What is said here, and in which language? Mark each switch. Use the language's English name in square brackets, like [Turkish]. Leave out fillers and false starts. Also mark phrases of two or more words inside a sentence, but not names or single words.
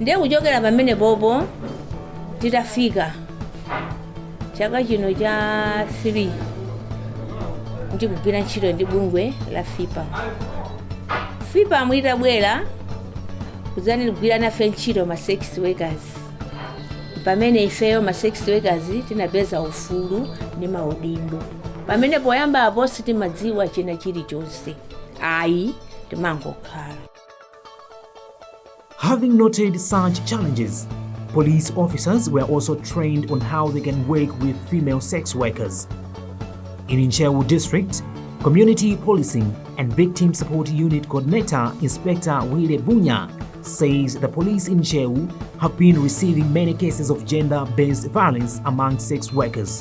[Nyanja] ndiye kuchokera pamene popo titafika chaka chino cha 3 ndikugwira ntchito ndi bungwe la FIPA mwitabwera kuzani ligwira nafe ntchito ma [English] sex workers [Nyanja] pamene ifeyo ma [English] sex workers [Nyanja] tinapeza ufulu ndi maudindo pamene poyamba apo sitimadziwa china chilichonse ayi timangokhala. [English] Having noted such challenges, police officers were also trained on how they can work with female sex workers. In Nchewu District, Community Policing and Victim Support Unit Coordinator Inspector Wile Bunya says the police in Nchewu have been receiving many cases of gender-based violence among sex workers.